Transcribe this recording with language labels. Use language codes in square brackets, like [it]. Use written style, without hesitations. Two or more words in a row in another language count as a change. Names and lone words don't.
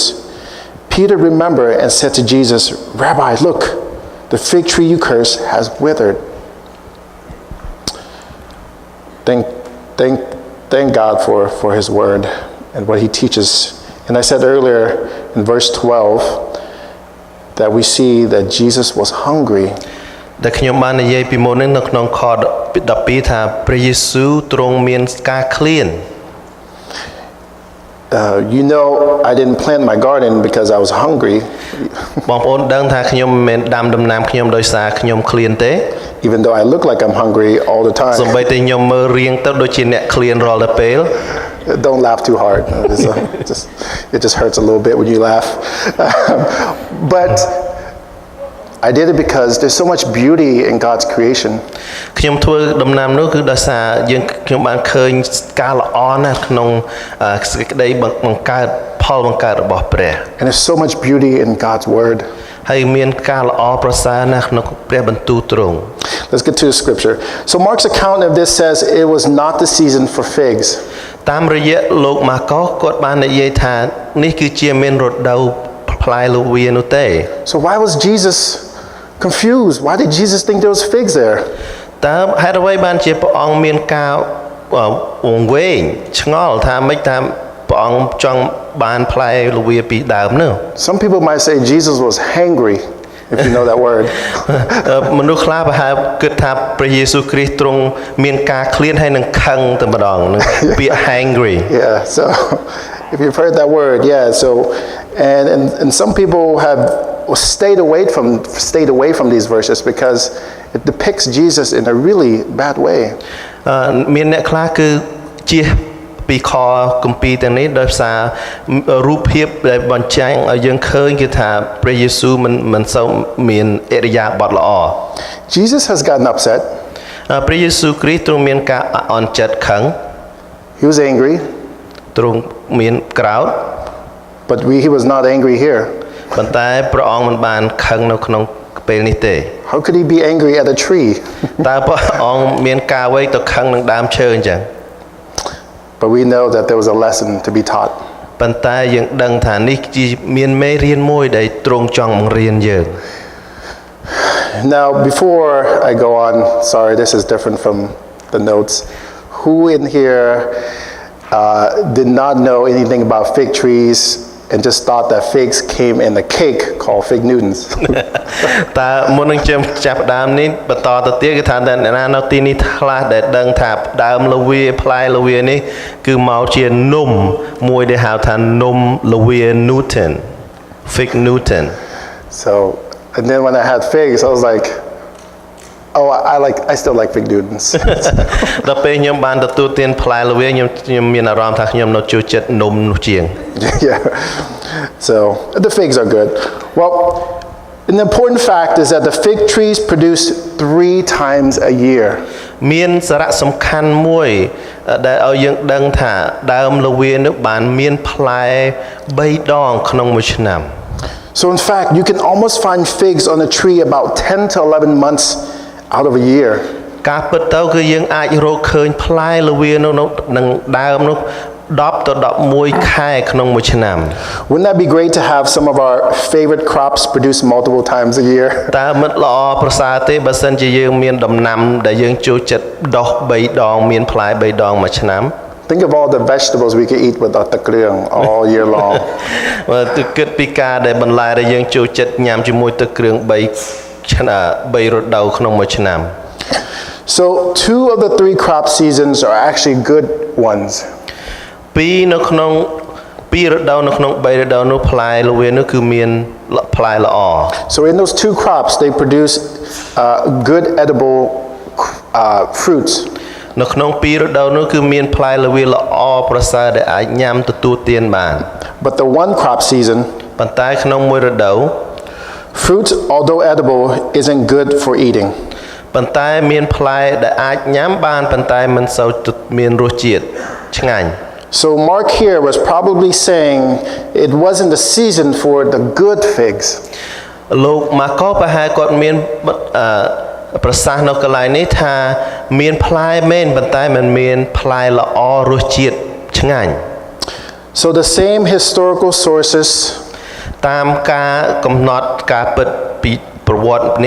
[en] Peter remembered and said to Jesus, "Rabbi, look, the fig tree you cursed has withered." Thank God for his word and what he teaches. And I said earlier in verse 12 that we see that Jesus was hungry. [km] ដែលខ្ញុំបាននិយាយពីមុននេះនៅក្នុងខ12ថាព្រះយេស៊ូវទ្រង់មានការឃ្លាន [en] You know, I didn't plant my garden because I was hungry. [km] បងប្អូនដឹងថាខ្ញុំមិនដាំដំណាំខ្ញុំដោយសារខ្ញុំឃ្លាนទេ [en] Even though I look like I'm hungry all the សូ time. [km] ម្បីតែខ្ញុំមើលរៀងទៅដូចជាអ្នកឃ្លានរាល់តែពេល [en] Don't laugh too hard. It just hurts a little bit when you laugh. But I did it because there's so much beauty in God's creation. [km] ខ្ញុំធ្វើដំណាំនោះគឺដោយសារខ្ញុំបានឃើញការល្អណាស់ក្នុងសេចក្តីបង្កើតផលបង្កើតរបស់ព្រះ [en] And there's so much beauty in God's word. [km] ហើយមានការល្អប្រសើរណាស់ក្នុងព្រះបន្ទូលទ្រង់ [en] Let's get to the scripture. So Mark's account of this says it was not the season for figs. [km] តាមរយៈលោកម៉ាកុសគាត់បាននិយាយថានេះគឺជាមានរដូវផ្លែល្វានោះទេ [en] So why was Jesus confused. Why did Jesus think there was figs there? [km] តើហេតុអ្វីបានជាព្រះអង្គមានការវង្វេងឆ្ងល់ថាម៉េចថាព្រះអង្គចង់បានផ្លែល្វាពីដើមនោះ [en] Some people might say Jesus was hangry, if you know that word. [km] មនុស្សខ្លះប្រហែលគិតថាព្រះយេស៊ូវគ្រីស្ទទ្រង់មានការឃ្លានហើយនឹងខឹងតែម្ដងនឹងពាក្យ hangry [en] Yeah, so if you've heard that word, yeah. So and some people have stayed away from these verses because it depicts Jesus in a really bad way. [km] មានអ្នកខ្លះគឺជៀសពីខគម្ពីរទាំងនេះដោយសាររូបភាពដែលបញ្ចាំងឲ្យយើងឃើញគឺថាព្រះយេស៊ូវមិនសូវមានអរិយាបថល្អ [en] Jesus has gotten upset. [km] ព្រះយេស៊ូវគ្រីស្ទទ្រង់មានការអន់ចិត្តខឹង [en] He was angry. [km] ទ្រង់មានក្រោធ [en] But he was not angry here. [km] ប៉ុន្តែព្រះអង្គមិនបានខឹងនៅក្នុងពេលនេះទេ [en] How could he be angry at a tree? [km] តើព្រះអង្គមានការអ្វីទៅខឹងនឹងដើមឈើអញ្ចឹង [en] But we know that there was a lesson to be taught. [km] ប៉ុន្តែយើងដឹងថានេះជាមានមេរៀនមួយដែលទ្រង់ចង់បង្រៀនយើង [en] Now, before I go on, sorry, this is different from the notes. Who in here did not know anything about fig trees and just thought that figs came in a cake called fig Newtons? [km] តើមុននឹងចាប់ដើមនេះបន្តទៅទៀតគឺថាអ្នកណានៅទីនេះខ្លះដែលដឹងថាដើមល្វាផ្លែល្វានេះគឺមកជានំមួយដែលហៅថានំល្វា Newton fig Newton [en] So, and then when I had figs, I was like, oh, I still like fig Newtons. [km] ដល់ពេលខ្ញុំបានទទួលទានផ្លែល្វាខ្ញុំមានអារម្មណ៍ថាខ្ញុំនៅចូលចិត្តនំនោះជាង [en] Yeah. So, the figs are good. Well, an important fact is that the fig trees produce 3 times a year. [km] មានសារៈសំខាន់មួយដែលឲ្យយើងដឹងថាដើមល្វានោះបានមានផ្លែ3ដងក្នុងមួយឆ្នាំ [en] So in fact, you can almost find figs on a tree about 10 to 11 months out of a year. [km] ការពិតទៅគឺយើងអាចរកឃើញផ្លែល្វានោះនឹងដើមនោះ10ទៅ11ខែក្នុងមួយឆ្នាំ [en] Wouldn't that be great to have some of our favorite crops produce multiple times a year? [km] តើមិនល្អប្រសើរទេបើសិនជាយើងមានដំណាំដែលយើងចូលចិត្តដុះ3ដងមានផ្លែ3ដងមួយឆ្នាំ [en] Think of all the vegetables we could eat with our takriang all year long. [km] ទៅគិតពីការដែលបន្លែដែលយើងចូលចិត្តញ៉ាំជាមួយទឹកគ្រឿង3រដូវក្នុងមួយឆ្នាំ [en] So 2 of the 3 crop seasons are actually good ones. [km] 2រដូវនៅក្នុង3រដូវនោះផ្លែល្វានោះគឺមានផ្លែល្អ [en] So in those 2 crops, they produce good edible fruits. [km] នៅក្នុង2រដូវនោះគឺមានផ្លែល្វាល្អប្រសើរដែលអាចញ៉ាំទទួលទានបាន [en] But the 1 crop season, [km] ប៉ុន្តែក្នុងមួយរដូវ [en] fruit, although edible, isn't good for eating. [km] ប៉ុន្តែមានផ្លែដែលអាចញ៉ាំបានប៉ុន្តែមិនសូវមានរសជាតិឆ្ងាញ់ [en] So Mark here was probably saying it wasn't the season for the good figs. [km] លោកម៉ាកុសប្រហែលគាត់មានប្រសាសន៍នៅកន្លែងនេះថាមានផ្លែមែនប៉ុន្តែមិនមានផ្លែល្អរសជាតិឆ្ងាញ់ [en] So the same historical sources [km] តាមការកំណត់ការពិតពីប្រវត្តិនេះ